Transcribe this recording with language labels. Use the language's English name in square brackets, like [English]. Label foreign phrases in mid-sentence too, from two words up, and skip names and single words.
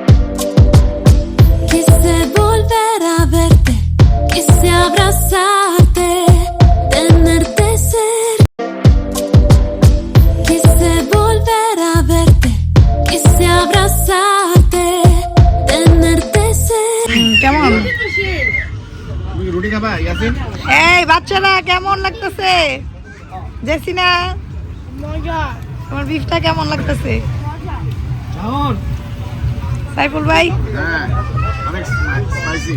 [Spanish] Quise volver a verte, quise abrazarte, tenerte cerca. Quise volver a verte, quise abrazarte, tenerte cerca. [Bangla] কেমন রুটি খাবা ইয়াসিন? এই বাচ্চারা কেমন লাগতেছে? জেসিনা মজা তোমার বিফটা কেমন লাগতেছে? শাওন সাইফুল ভাই হ্যাঁ অনেক স্পাইসি।